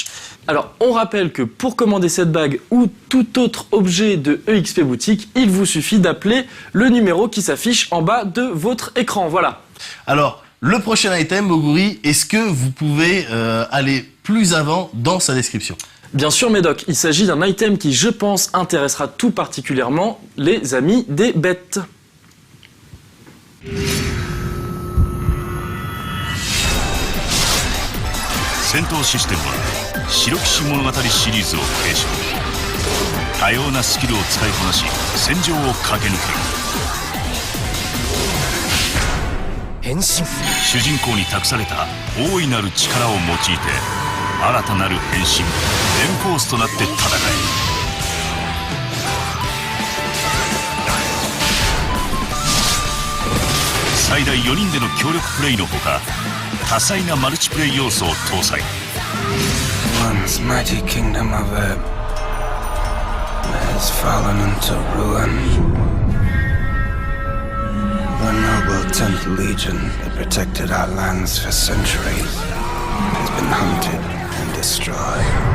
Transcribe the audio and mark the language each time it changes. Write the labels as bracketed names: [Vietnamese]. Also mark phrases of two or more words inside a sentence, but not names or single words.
[French] Alors, on rappelle que pour commander cette bague ou tout autre objet de EXP Boutique, il vous suffit d'appeler le numéro qui s'affiche en bas de votre écran. Voilà. Alors, le prochain item, Moguri, est-ce que vous pouvez aller plus avant dans sa description? Bien sûr, Médoc, il s'agit d'un item qui, je pense, intéressera tout particulièrement les amis des bêtes. [Japanese] 戦闘システムは白騎士物語シリーズを継承。多様なスキルを使いこなし戦場を駆け抜ける。変身。主人公に託された大いなる力を用いて新たなる変身デンフォースとなって戦え。最大4人での協力プレイのほか多彩なマルチプレイ要素を搭載。 [English] Once mighty kingdom of Ebb has fallen into ruin. The noble 10th Legion that protected our lands for centuries has been hunted and destroyed.